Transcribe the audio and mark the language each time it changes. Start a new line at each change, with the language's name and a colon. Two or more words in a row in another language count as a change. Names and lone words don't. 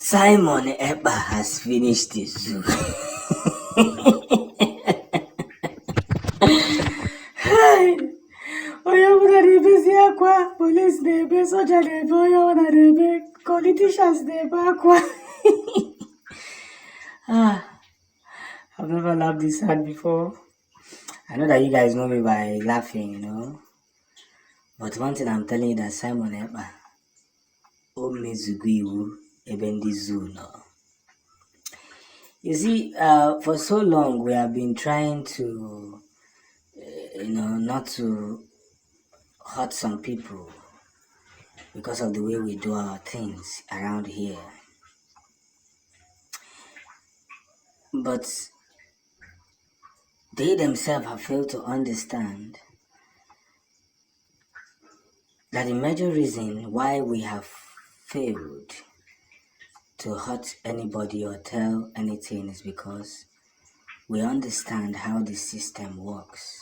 English: Simon Ekpa has finished the zoo.
Igbo: Onye ọbụla na-ebezi akwa, police na-ebe, soja na-ebe, onye ọbụla na-ebe, politicians na-ebe akwa.
English: I've never laughed this hard before. I know that you guys know me by laughing, But one thing I'm telling you that Simon Ekpa,
Igbo: o mezugo iwu ebe ndị zoo nọ.
English: You see, for so long we have been trying to, not to hurt some people because of the way we do our things around here. But they themselves have failed to understand that the major reason why we have failed to hurt anybody or tell anything is because we understand how the system works.